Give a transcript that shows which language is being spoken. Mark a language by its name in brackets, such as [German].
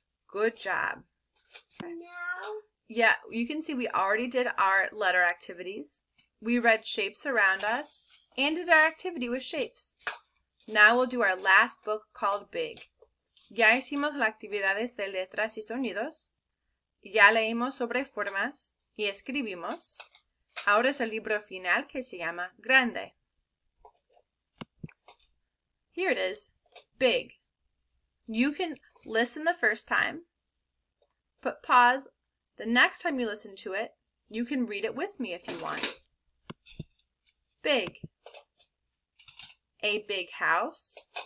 [English] Good job. Yeah, you can see we already did our letter activities. We read shapes around us and did our activity with shapes. Now we'll do our last book called Big. [Spanish] Ya hicimos las actividades de letras y sonidos. Ya leímos sobre formas y escribimos. Ahora es el libro final que se llama Grande. [English] Here it is, Big. You can listen the first time, put pause. The next time you listen to it, you can read it with me if you want. Big. A big house.